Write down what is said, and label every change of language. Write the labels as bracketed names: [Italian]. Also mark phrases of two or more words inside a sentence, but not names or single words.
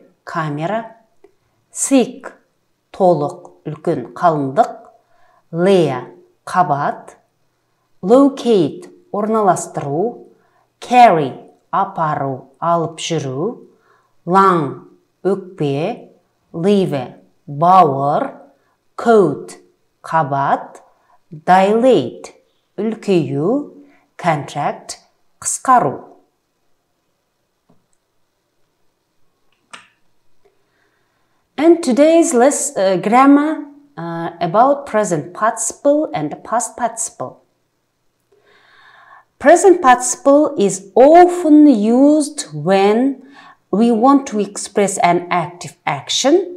[Kazakh] камера, thick, толық, үлкен, қалыңдық, layer, қабат, locate, орналастыру, carry, апару, алып жүру, lung, өкпе, liver, бауыр, coat, қабат, dilate, үлкею, contract, қысқару. [English] And today's grammar about present participle and past participle. Present participle is often used when we want to express an active action.